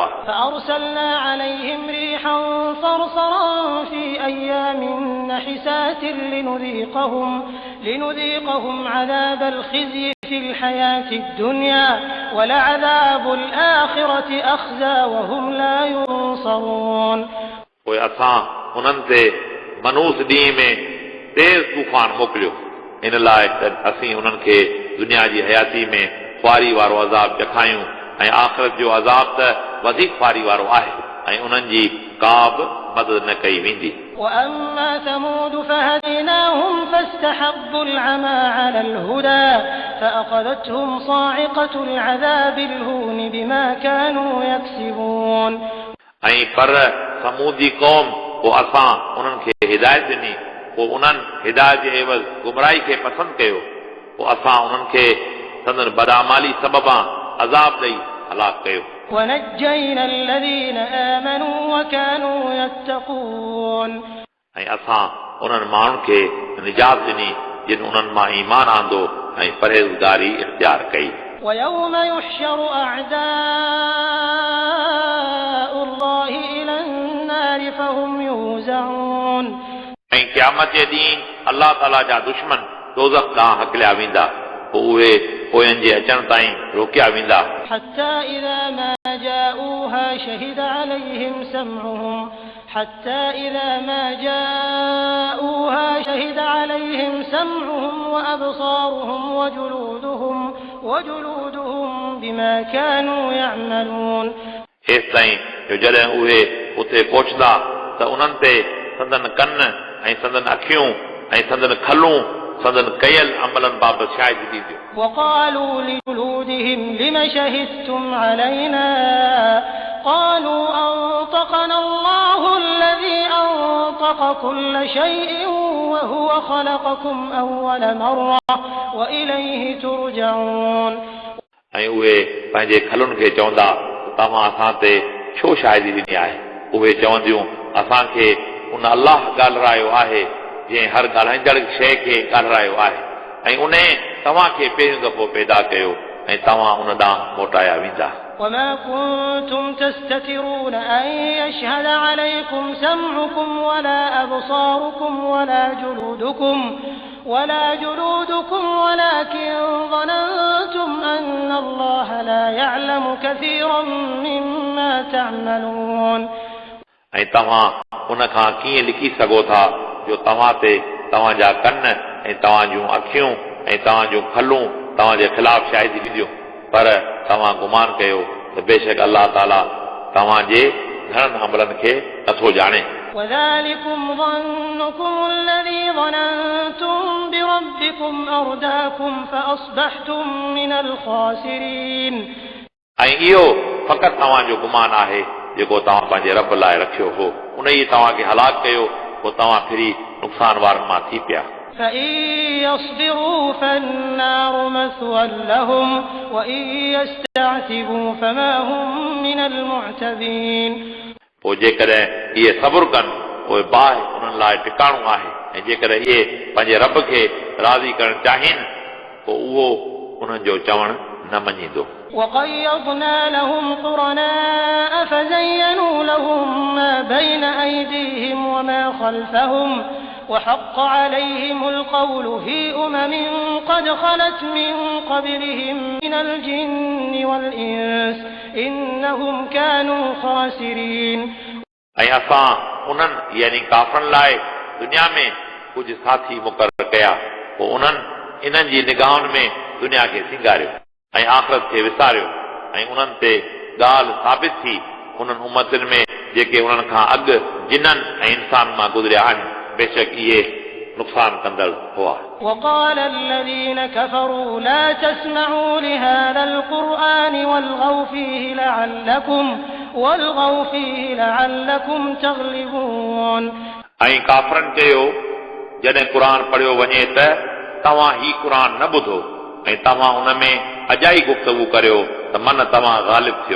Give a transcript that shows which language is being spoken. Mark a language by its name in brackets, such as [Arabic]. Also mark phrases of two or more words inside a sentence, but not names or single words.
[Arabic] فأرسلنا عليهم ريحا صرصرا في أيام نحسات لنذيقهم عذاب الخزي في الحياة الدنيا ولعذاب الآخرة أخزى وهم لا ينصرون [Sindhi] पोइ असां उन्हनि ते मनूस ॾींहं में तेज़ तूफ़ान मोकिलियो इन लाइ त असीं उन्हनि खे दुनिया जी हयाती में ख्वारी वारो अज़ाब ॾेखारियूं ऐं आख़िरत जो अज़ाब त वधीक ख्वारी वारो आहे ऐं उन्हनि जी का बि मदद न कई वेंदी [Arabic] وأما ثمود فهديناهم فاستحبوا العمى على الهدى فأخذتهم صاعقة العذاب الهون بما كانوا يكسبون [Sindhi] ऐं पर समूदी क़ौम पोइ असां उन्हनि खे हिदायत ॾिनी पोइ उन्हनि हिदायत जे एवज़ गुमराही खे पसंदि कयो पोइ असां उन्हनि खे संदन बदामाली सबबां अज़ाब ॾेई हलाक कयो [Arabic] ونجينا الذين آمنوا وكانوا يتقون [Sindhi] ऐं असां उन्हनि माण्हुनि खे निजात ॾिनी जिन उन्हनि मां ईमान आंदो ऐं परहेज़गारी इख्तियार कई [Arabic] ويوم يحشر أعداء الله إلى النار فهم يوزعون [Sindhi] ऐं क़यामत जे ॾींहुं अल्लाह ताला जा दुश्मन दोज़ख ॾांहुं हकलिया वेंदा पोइ उहे पोयनि जे अचण ताईं रोकिया वेंदा [Arabic] حتى إذا ما جاءوها شهد عليهم سمعهم وأبصارهم وجلودهم بما كانوا يعملون [Sindhi] हेसि ताईं जो जॾहिं उहे उते पहुचंदा त उन्हनि ते संदन कन ऐं संदन अखियूं ऐं संदन खलूं संदन कयल अमलनि बाबति शायदि थींदियूं [Arabic] وقالوا لجلودهم لم شهدتم علينا قالوا أنطقنا الله الذي أنطق كل شيء وهو خلقكم أول مرة وإليه ترجعون [Sindhi] ऐं उहे पंहिंजे खलुनि खे चवंदा तव्हां असां ते छो शाहिदी ॾिनी आहे उहे चवंदियूं असांखे उन अल्लाह ॻाल्हायो आहे जंहिं हर ॻाल्हाईंदड़ शइ खे ॻाल्हायो आहे ऐं उन तव्हांखे पहिरियों दफ़ो पैदा कयो ऐं तव्हां उन ॾांहुं मोटाया वेंदा [Arabic] وما كنتم تستترون أن يشهد عليكم سمعكم ولا أبصاركم ولا جلودكم ولكن ظننتم أن الله لا يعلم كثيرا مما تعملون [Sindhi] ऐं तव्हां उन खां कीअं लिखी सघो था जो तव्हां ते तव्हांजा कन ऐं तव्हां जूं अखियूं ऐं तव्हां जूं खलूं तव्हांजे ख़िलाफ़ शाहिदी ॾींदियूं पर तव्हां गुमान कयो त बेशक अल्लाह ताला तव्हांजे घणनि अमलनि खे नथो ॼाणे [Arabic] وذلكم ظنكم الذي ظننتم بربكم أرداكم فأصبحتم من الخاسرين [Sindhi] ऐं इहो फ़क़ति तव्हांजो गुमान आहे जेको तव्हां पंहिंजे रब लाइ रखियो हो उन ई तव्हांखे हलाक कयो पोइ तव्हां फिरी नुक़सान वारनि मां थी पिया [Arabic] فإن يصبروا فالنار مثوى لهم وإن يستعتبوا فما هم من المعتبين [Sindhi] पोइ जेकॾहिं इहे सबुर कनि पोइ बाहि उन्हनि लाइ टिकाणो आहे ऐं जेकर इहे पंहिंजे रब खे राज़ी करणु चाहिनि पोइ उहो उन्हनि जो चवणु न मञींदो [Arabic] وقيضنا لهم قرناء فزينوا لهم ما بين أيديهم وما خلفهم وحق عليهم القول في قد خلت من قبلهم من الجن والإنس إنهم كانوا خاسرين [Sindhi] ऐं असां उन्हनि यानी काफ़रनि लाइ दुनिया में कुझु साथी मुक़ररु कया पोइ उन्हनि इन्हनि जी निगाहुनि में दुनिया खे सिंगारियो ऐं आख़िरत खे विसारियो ऐं उन्हनि ते ॻाल्हि साबित थी उन्हनि उम्मतुनि में जेके उन्हनि खां अॻु जिन्ननि ऐं इंसान मां गुज़रिया आहिनि बेशक इहे नुक़सान कंदड़ हुआ [Arabic] وقال الذين كفروا لا تسمعوا لهذا القرآن والغوا فيه لعلكم تغلبون [Sindhi] ऐं काफ़रनि चयो जॾहिं क़ुर पढ़ियो वञे त तव्हां ही क़ुर न ॿुधो ऐं तव्हां हुन में अजाई गुफ़्तगू करियो त मन तव्हां ग़ालिब थियो